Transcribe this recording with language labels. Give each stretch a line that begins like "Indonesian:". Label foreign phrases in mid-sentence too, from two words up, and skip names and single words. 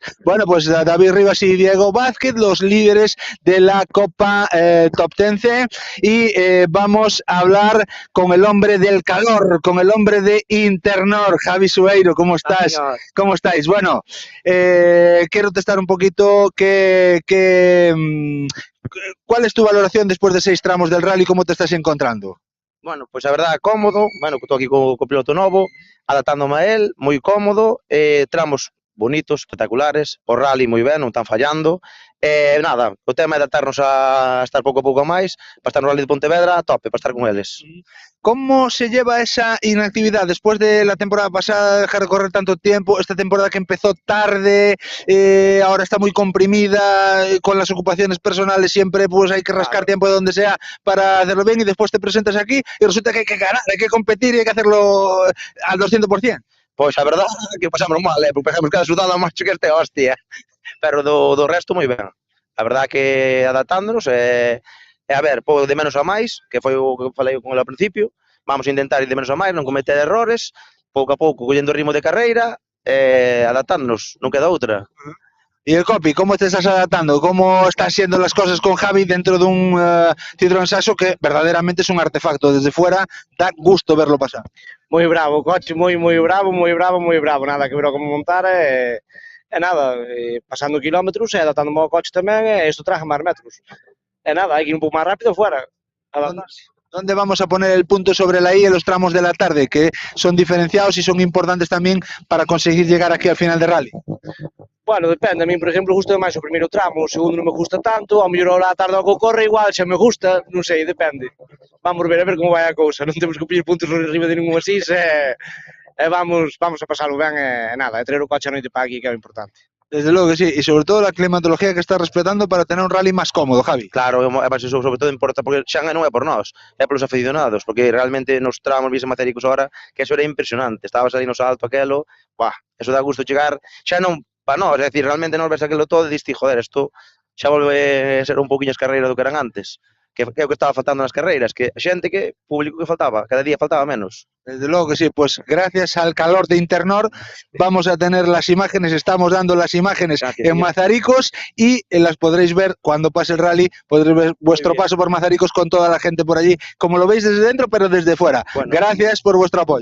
Spanish: Bueno, pues David Rivas y Diego Vázquez, los líderes de la Copa Top 10C, y vamos a hablar con el hombre del calor, con el hombre de Internor, Javi Sueiro. ¿Cómo estás? Señor. ¿Cómo estáis? Bueno, quiero testar un poquito ¿cuál es tu valoración después de 6 tramos del rally? ¿Cómo te estás encontrando?
Galician: Bueno, pois a verdade, cómodo, bueno, estou aquí co piloto novo, adaptándome a él, moi cómodo, tramos bonitos, espectaculares, o rally moi ben, non están fallando, nada, o tema é adaptarnos a estar pouco a pouco máis, para estar no rally de Pontevedra, a tope, para estar con eles.
Spanish: ¿Cómo se lleva esa inactividad después de la temporada pasada, dejar de correr tanto tiempo, esta temporada que empezó tarde, ahora está muy comprimida, con las ocupaciones personales siempre pues hay que rascar tiempo de donde sea para hacerlo bien, y después te presentas aquí y resulta que hay que ganar, hay que competir y hay que hacerlo al 200%?
Galician: Pois a verdade é que pasamos mal, porque pasamos cada sudado macho que este hostia, pero do resto moi ben. A verdade que adaptándonos, E a ver, de menos a máis, que foi o que falei con ele ao principio, vamos a intentar ir de menos a máis, non cometer errores, pouco a pouco collendo o ritmo de carreira, adaptándonos, non queda outra.
Spanish: Y el Copi, ¿cómo te estás adaptando? ¿Cómo están siendo las cosas con Javi dentro de un Citroën Saxo que verdaderamente es un artefacto? Desde fuera da gusto verlo pasar.
Galician: Moi bravo, o coche moi bravo, nada que ver como montar nada, pasando kilómetros e adaptándome ao coche tamén, isto traje máis metros. E nada, hai que ir un pouco máis rápido fuera, adaptarse.
Spanish: ¿Dónde vamos a poner el punto sobre la I en los tramos de la tarde, que son diferenciados y son importantes también para conseguir llegar aquí al final de rally?
Galician: Bueno, depende, a mí, por exemplo, gusta máis o primeiro tramo, o segundo non me gusta tanto, ao mellor a tarde ao que corre igual xa me gusta, non sei, depende. Vamos ver como vai a cousa, non temos que pillar puntos arriba de ningún asís, vamos a pasarlo ben e nada, traer o coche a noite para aquí que é o importante.
Spanish: Desde luego que sí, y sobre todo la climatología que estás respetando para tener un rally más cómodo, Javi.
Galician: Claro, sobre todo importa, porque xa non é por nós, é polos aficionados, porque realmente nos tramos vise Mazaricos
Spanish: ahora, que eso era impresionante,
Galician: estabas ali no salto aquelo, eso dá gusto chegar, xa non para nós, é dicir, realmente nós ves aquilo todo e diste, joder, isto xa volve a ser un pouquiño as carreiras do que eran antes, que é o que estaba faltando nas carreiras, que xente que, público que faltaba, cada día faltaba menos.
Spanish: Desde luego que sí, pues gracias al calor de Internor vamos a tener las imágenes, estamos dando las imágenes en Mazaricos y las podréis ver cuando pase el rally, podréis ver vuestro paso por Mazaricos con toda la gente por allí, como lo veis desde dentro pero desde fuera. Bueno, gracias por vuestro apoyo.